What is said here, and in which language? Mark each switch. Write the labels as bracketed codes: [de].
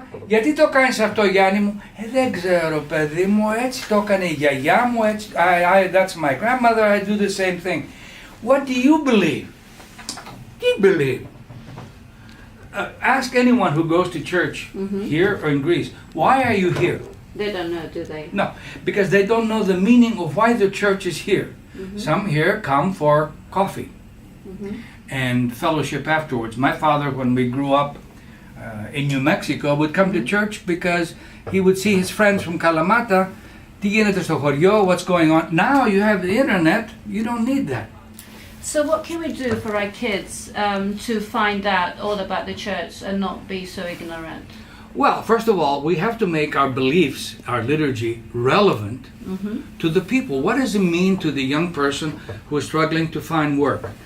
[el] Γιατί το κάνεις αυτό, Γιάννη μου? Δεν ξέρω, παιδί μου, έτσι το έκανε η γιαγιά μου, έτσι, [en] that's my grandmother, I do the same thing. What do you believe? Do you believe? Ask anyone who goes to church here or in Greece, why are you here? They don't know, do they? No, because they don't know the meaning of why the church is here. Some here come for coffee and fellowship afterwards. My father, when we grew up in New Mexico, would come to church because he would see his friends from Kalamata. [el] Τι γίνεται στο χωριό, [en] what's going on? Now you have the internet, you don't need that. So what can we do for our kids to find out all about the church and not be so ignorant? Well, first of all, we have to make our beliefs, our liturgy, relevant to the people. What does it mean to the young person who is struggling to find work?